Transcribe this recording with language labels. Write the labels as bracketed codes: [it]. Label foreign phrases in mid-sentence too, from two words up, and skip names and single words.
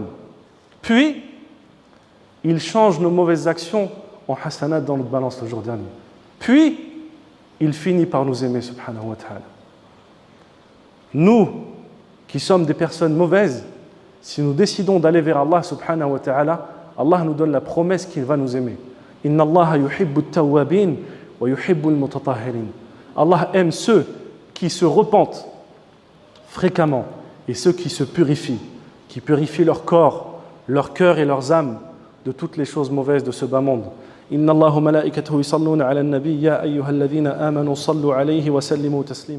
[fr] Puis, il change nos mauvaises actions en hasanat dans notre balance le jour dernier. Puis, il finit par nous aimer, [ar] سبحانه وتعالى. [fr] Nous, qui sommes des personnes mauvaises, si nous décidons d'aller vers Allah, [ar] سبحانه وتعالى, [fr] Allah nous donne la promesse qu'il va nous aimer. [ar] إن الله يحب التوابين ويحب المتطهرين. [fr] Allah aime ceux qui se repentent fréquemment et ceux qui se purifient, qui purifient leur corps, leur cœur et leurs âmes de toutes les choses mauvaises de ce bas monde. [ar] إن الله ملائكته يصلون على النبي يا أيها الذين آمنوا صلوا عليه وسلموا تسليما.